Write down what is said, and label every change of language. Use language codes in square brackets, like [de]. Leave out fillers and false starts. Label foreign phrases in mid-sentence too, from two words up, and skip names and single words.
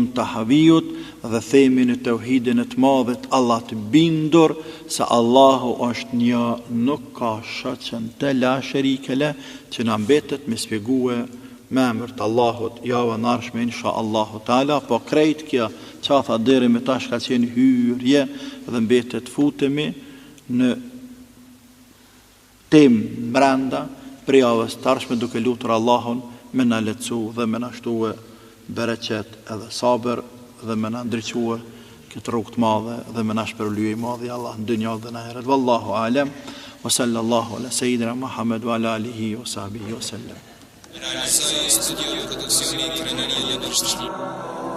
[sq] Tahaviut dhe themin e tauhidin e të madhit Allah të bindur se Allahu është një, nuk ka shoqën të [ar] لا شريك له, [sq] që na mbetet me shpjegue me emër të Allahut javën e ardhshme [ar] إن شاء الله تعالى, [sq] po krejt kjo çafa deri me tash ka qenë hyrje dhe mbetet futemi në temë brenda për javës të ardhshme, duke lutur Allahun me na lehtësu dhe me na shtuë bereqet edhe sabër dhe me na ndriçuar këtë rrugë të madhe dhe më na shpërlyej madhi Allah në dynjë dhe në ahiret. [ar] والله أعلم، وصلى الله على سيدنا محمد وعلى آله وصحبه وسلم. [it] Realizzazione studio produzioni Crenaria